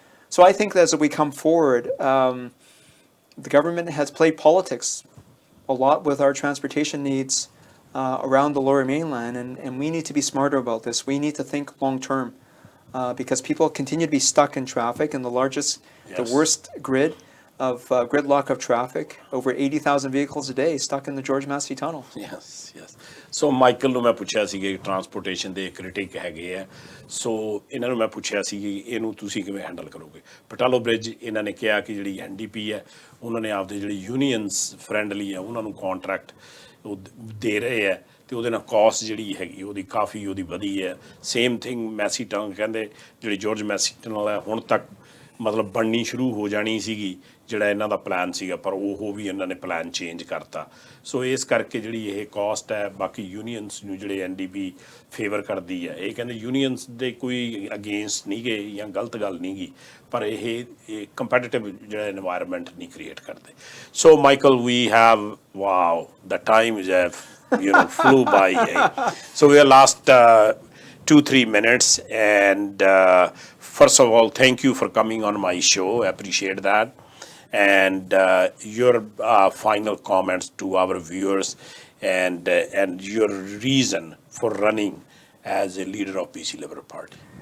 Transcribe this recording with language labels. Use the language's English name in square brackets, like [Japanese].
[English] So I think that as we come forward, the government has played politics a lot with our transportation needs around the Lower Mainland, and we need to be smarter about this. We need to think long term because people continue to be stuck in traffic in the worst gridlock of traffic, over 80,000 vehicles a day stuck in the George Massey Tunnel. Yes. [Punjabi] So Michael ਨੂੰ ਮੈਂ ਪੁੱਛਿਆ ਸੀ ਕਿ transportation ਦੇ critic ਹੈਗੇ ਆ, ਸੋ ਇਹਨਾਂ ਨੂੰ ਮੈਂ ਪੁੱਛਿਆ ਸੀ ਕਿ ਇਹਨੂੰ ਤੁਸੀਂ ਕਿਵੇਂ ਹੈਂਡਲ ਕਰੋਗੇ। ਪਟਾਲੋ ਬ੍ਰਿਜ ਇਹਨਾਂ ਨੇ ਕਿਹਾ ਕਿ ਜਿਹੜੀ NDP ਹੈ ਉਹਨਾਂ ਨੇ ਆਪਦੇ ਜਿਹੜੀ ਯੂਨੀਅਨਸ ਫਰੈਂਡਲੀ ਹੈ ਉਹਨਾਂ ਨੂੰ ਕੰਟਰੈਕਟ ਉਹ ਦੇ ਰਹੇ ਹੈ ਤੇ ਉਹਦੇ ਨਾਲ ਕਾਸਟ ਜਿਹੜੀ ਹੈਗੀ ਉਹਦੀ ਕਾਫੀ ਉਹਦੀ ਵਧੀ ਹੈ। [English] same thing [Punjabi] ਮੈਸੀ ਟਨਲ ਕਹਿੰਦੇ ਜਿਹੜੀ ਜੋਰਜ ਮੈਸੀ ਟਨਲ ਹੈ ਹੁਣ ਤੱਕ ਮਤਲਬ ਬਣਨੀ ਸ਼ੁਰੂ ਹੋ ਜਾਣੀ ਸੀਗੀ ਜਿਹੜਾ ਇਹਨਾਂ ਦਾ ਪਲਾਨ ਸੀਗਾ, ਪਰ ਉਹ ਵੀ ਇਹਨਾਂ ਨੇ ਪਲਾਨ ਚੇਂਜ ਕਰਤਾ। ਸੋ ਇਸ ਕਰਕੇ ਜਿਹੜੀ ਇਹ ਕਾਸਟ ਹੈ ਬਾਕੀ ਯੂਨੀਅਨਸ ਨੂੰ ਜਿਹੜੇ NDP ਫੇਵਰ ਕਰਦੀ ਹੈ, ਇਹ ਕਹਿੰਦੇ ਯੂਨੀਅਨਸ ਦੇ ਕੋਈ ਅਗੇਂਸਟ ਨਹੀਂ ਗਏ ਜਾਂ ਗਲਤ ਗੱਲ ਨਹੀਂ ਗੀ, ਪਰ ਇਹ ਕੰਪੈਟੀਟਿਵ ਜਿਹੜਾ এনवायरमेंट ਨਹੀਂ ਕ੍ਰੀਏਟ ਕਰਦੇ। [English] So Michael we have wow the time is flew by. So we are last 2-3 minutes, and first of all, thank you for coming on my show. I appreciate that. And your final comments to our viewers, and your reason for running as a leader of BC Liberal Party.